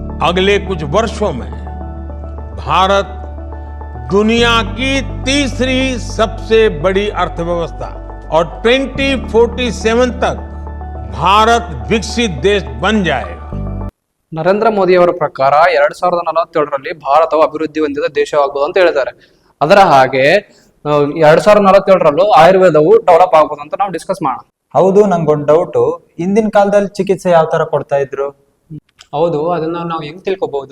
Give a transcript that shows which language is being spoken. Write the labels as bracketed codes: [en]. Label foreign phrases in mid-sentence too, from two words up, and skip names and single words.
[hi] अगले कुछ वर्षों में भारत दुनिया की तीसरी सबसे बड़ी अर्थव्यवस्था और 2047 तक भारत विकसित देश बन जाएगा. [kn] ನರೇಂದ್ರ ಮೋದಿ ಅವರ ಪ್ರಕಾರ 2047ರಲ್ಲಿ ಭಾರತವು ಅಭಿವೃದ್ಧಿ ಹೊಂದಿದ ದೇಶವಾಗಬಹುದು ಅಂತ ಹೇಳಿದ್ದಾರೆ. ಅದರ ಹಾಗೆ 2047ರಲ್ಲೂ ಆಯುರ್ವೇದವು ಡೆವಲಪ್ ಆಗ್ಬೋದು ಅಂತ ನಾವು ಡಿಸ್ಕಸ್ ಮಾಡೋಣ. ಹೌದು, ನಂಗೊಂದು ಡೌಟು. ಹಿಂದಿನ ಕಾಲದಲ್ಲಿ ಚಿಕಿತ್ಸೆ ಯಾವ ತರ ಕೊಡ್ತಾ ಇದ್ರು? ಹೌದು, ಅದನ್ನ ನಾವು ಹೆಂಗ್ ತಿಳ್ಕೊಬಹುದು?